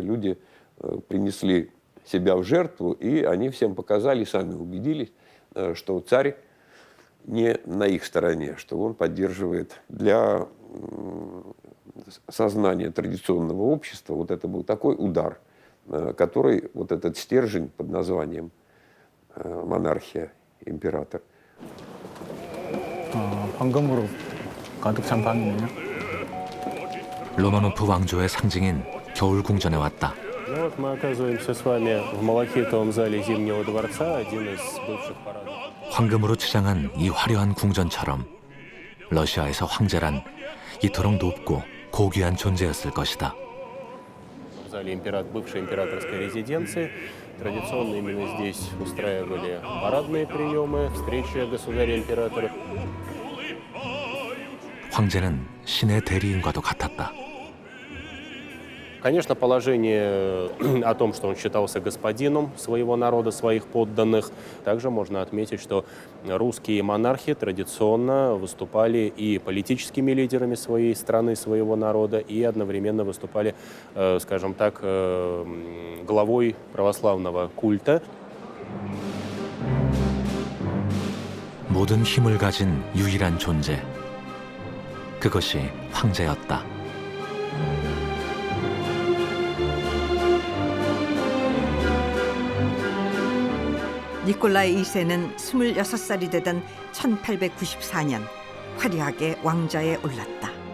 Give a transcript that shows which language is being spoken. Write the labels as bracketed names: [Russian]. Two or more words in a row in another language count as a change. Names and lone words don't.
[Russian] Люди принесли себя в жертву, и они всем показали, сами убедились, что царь не на их стороне, что он поддерживает для сознания традиционного общества. Вот это был такой удар, который вот этот стержень под названием монархия, император. [Korean] 황금으로 가득 찬 밤이네요. 로마노프 왕조의 상징인 겨울궁전에 왔다. [Russian] Ну вот мы оказываемся с вами в Малахитовом зале Зимнего дворца, один из бывших парадов. [Korean] 황금으로 치장한 이 화려한 궁전처럼 러시아에서 황제란 이토록 높고 고귀한 존재였을 것이다. [Russian] В зале бывшей императорской резиденции традиционно именно здесь устраивали парадные приемы, встречи государя-императора. [Korean] 황제는 신의 대리인과도 같았다. [Russian] Конечно, положение о том, что он считался господином своего народа, своих подданных. Также можно отметить, что русские монархи традиционно выступали и политическими лидерами своей страны, своего народа, и одновременно выступали, скажем так, главой православного культа. [Korean] 모든 힘을 가진 유일한 존재. 그것이 황제였다. 니콜라이 2세는 26살이 되던 1894년 화려하게 왕좌에 올랐다.